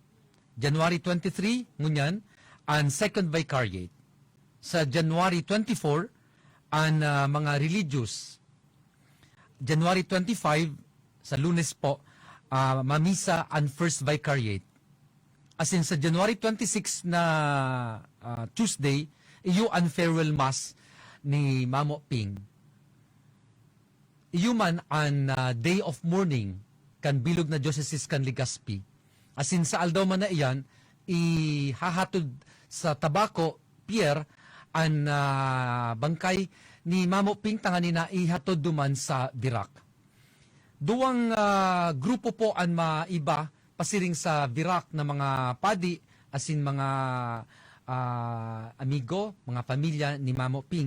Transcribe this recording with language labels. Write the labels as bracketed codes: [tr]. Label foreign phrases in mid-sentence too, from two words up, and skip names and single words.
[bik] January 23, ngunyan, ang [en] second vicariate. [bik] Sa January 24, ang mga religious. January 25, sa Lunes po, mamisa ang [en] first vicariate. As in, [bik] sa January 26 na Tuesday, iyo ang [en] farewell mass [bik] ni Mamo Ping. Iyo man ang [en] day of mourning [bik] kan bilog na diocese kan Legazpi. [en] As in, [bik] sa aldaw man na iyan, ihahatod sa tabako, pier, ang bangkay ni Mamo Ping tangani na ihatod duman sa Birak. Duwang grupo po ang maiba pasiring sa Birak na mga padi asin mga amigo, mga pamilya ni Mamo Ping.